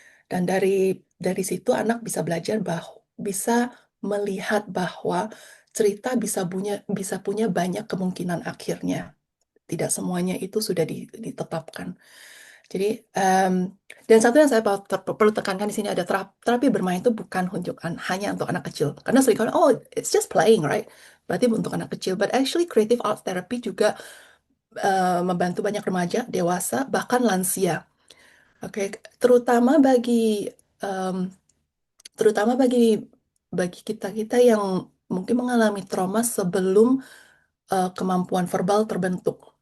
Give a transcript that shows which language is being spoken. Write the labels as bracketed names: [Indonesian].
[Indonesian] Dan dari situ anak bisa belajar bisa melihat bahwa cerita bisa punya banyak kemungkinan akhirnya. Tidak semuanya itu sudah ditetapkan. Jadi, dan satu yang saya perlu tekankan di sini ada terapi bermain itu bukan hanya untuk anak kecil. Karena seringkali, [English] oh, it's just playing, right? [Indonesian] Berarti untuk anak kecil. [English] But actually, [Indonesian] creative arts therapy juga membantu banyak remaja, dewasa, bahkan lansia. Oke, um, terutama bagi kita yang mungkin mengalami trauma sebelum kemampuan verbal terbentuk.